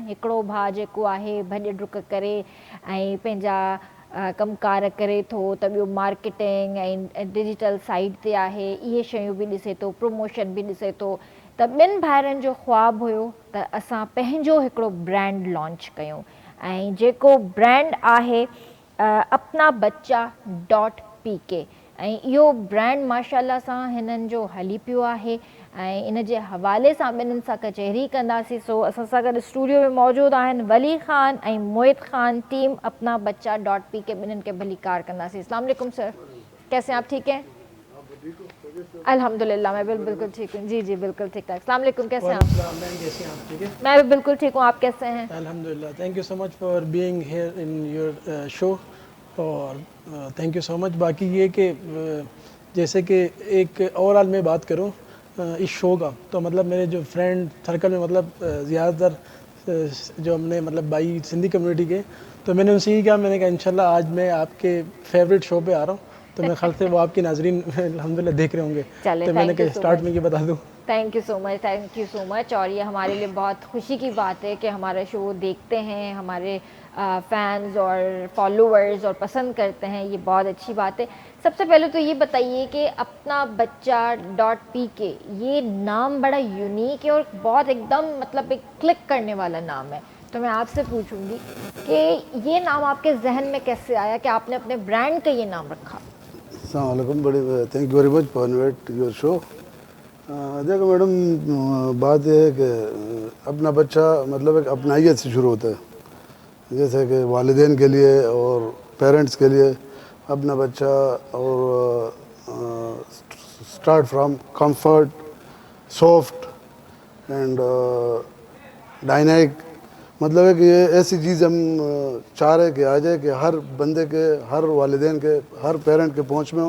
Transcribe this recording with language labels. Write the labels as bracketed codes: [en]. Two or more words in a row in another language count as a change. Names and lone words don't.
[sd] हिकिड़ो भाउ जेको आहे भॼ डुक करे ऐं पंहिंजा कमुकार करे थो, त ॿियो मार्केटिंग ऐं [en] digital site [sd] ते आहे, इहे शयूं बि ॾिसे थो, प्रमोशन बि ॾिसे थो। त ॿिनि भाइरनि जो ख्वाबु हुयो त असां पंहिंजो हिकिड़ो [en] brand launch [sd] कयूं, ऐं जेको ब्रांड आहे अपना बच्चा .pk। ऐं इहो ब्रांड माशाल्लाह सां हिननि जो हली पियो आहे, ऐं इन जे हवाले सां ॿिन्हिनि सां कचहरी कंदासीं। सो असां सां गॾु स्टूडियो में मौजूदु आहिनि वली ख़ान ऐं मोहित ख़ान, टीम अपना बच्चा .pk। ॿिन्हिनि खे भली कार कंदासीं। [ar] السلام علیکم [ur] سر، کیسے ہیں آپ? ٹھیک ہیں الحمدللہ، میں بالکل ٹھیک ہوں. جی جی بالکل ٹھیک ہے. [ar] السلام علیکم, [ur] کیسے ہیں آپ؟ میں بھی بالکل ٹھیک ہوں، آپ کیسے ہیں? الحمدللہ, [en] Thank you so much for being here in your show, aur thank you so much. [ur] باقی یہ کہ جیسے کہ ایک اوورآل میں بات کروں اس شو کا، تو مطلب میرے جو [en] friend circle [ur] میں مطلب زیادہ تر جو ہم نے مطلب بھائی سندھی کمیونٹی کے، تو میں نے ان سے ہی کہا، میں نے کہا ان شاءاللہ آج میں آپ کے [en] favourite show [ur] پہ آ رہا ہوں، تو میرے خیال سے وہ آپ کی ناظرین الحمدللہ دیکھ رہے ہوں گے. تو میں نے کہا اسٹارٹ میں یہ بتا دوں. [en] Thank you so much, thank you so much. [ur] اور یہ ہمارے لیے بہت خوشی کی بات ہے کہ ہمارا شو دیکھتے ہیں ہمارے فینز اور فالوورز اور پسند کرتے ہیں، یہ بہت اچھی بات ہے. سب سے پہلے تو یہ بتائیے کہ اپنا بچہ .pk، یہ نام بڑا یونیک ہے اور بہت ایک دم مطلب ایک کلک کرنے والا نام ہے. تو میں آپ سے پوچھوں گی کہ یہ نام آپ کے ذہن میں کیسے آیا کہ آپ نے اپنے برانڈ کا یہ نام رکھا? [ar] السلام علیکم, [en] Badi thank you very much for invite your show. [ur] دیکھو میڈم، بات یہ ہے کہ اپنا بچہ مطلب ایک اپنائیت سے شروع ہوتا ہے، جیسے کہ والدین کے لیے اور پیرنٹس کے لیے اپنا بچہ، اور [en] start from comfort, soft and dynamic, [ur] مطلب ہے کہ یہ ایسی چیز ہم چاہ رہے کہ آ جائے کہ ہر بندے کے، ہر والدین کے، ہر پیرنٹ کے پہنچ میں ہو.